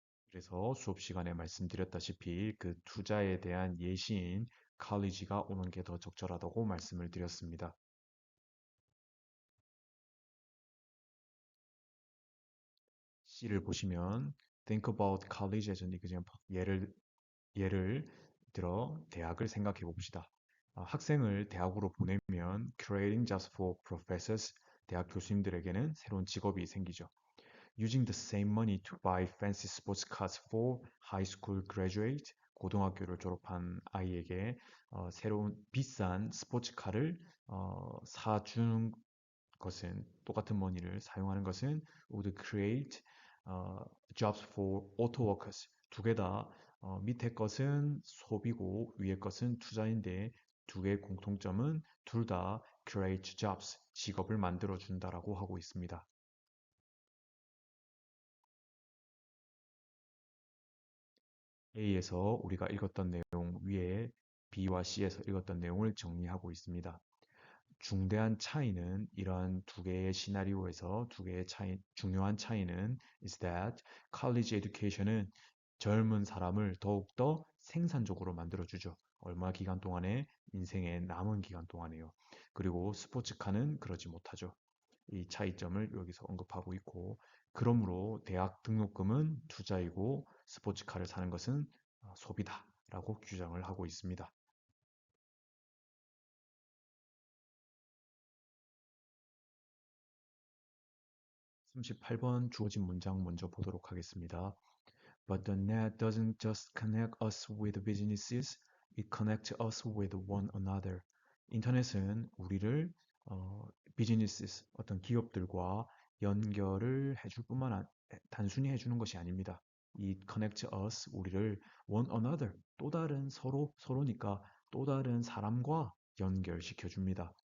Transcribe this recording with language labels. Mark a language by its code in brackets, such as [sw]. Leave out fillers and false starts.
[ko] 그래서 수업 시간에 말씀드렸다시피 그 투자에 대한 예시인 칼리지가 오는 게 더 적절하다고 말씀을 드렸습니다. C를 보시면 [en] think about college as an example. [ko] 예를 들어 대학을 생각해 봅시다. 학생을 대학으로 보내면 [en] creating jobs for professors, [ko] 대학 교수님들에게는 새로운 직업이 생기죠. [en] Using the same money to buy fancy sports cars for high school graduate, [ko] 고등학교를 졸업한 아이에게 새로운 비싼 스포츠카를 사주는 것은 똑같은 머니를 사용하는 것은 [en] would create 어, jobs for auto workers. [ko] 두 개 다 밑에 것은 소비고 위에 것은 투자인데 두 개의 공통점은 둘 다 [en] create jobs, [ko] 직업을 만들어 준다라고 하고 있습니다. A에서 우리가 읽었던 내용 위에 B와 C에서 읽었던 내용을 정리하고 있습니다. 중대한 차이는 이러한 두 개의 시나리오에서 두 개의 중요한 차이는 [en] is that [ko] college education은 젊은 사람을 더욱더 생산적으로 만들어주죠. 얼마 기간 동안에 인생의 남은 기간 동안에요. 그리고 스포츠카는 그러지 못하죠. 이 차이점을 여기서 언급하고 있고, 그러므로 대학 등록금은 투자이고 스포츠카를 사는 것은 소비다라고 규정을 하고 있습니다. 38번 주어진 문장 먼저 보도록 하겠습니다. [en] But the net doesn't just connect us with businesses, it connects us with one another. [ko] 인터넷은 우리를 비즈니스, 어떤 기업들과 연결을 해줄 단순히 해주는 것이 아닙니다. [en] It connects us, [ko] 우리를 [en] one another, [ko] 또 다른 서로니까 또 다른 사람과 연결시켜 줍니다.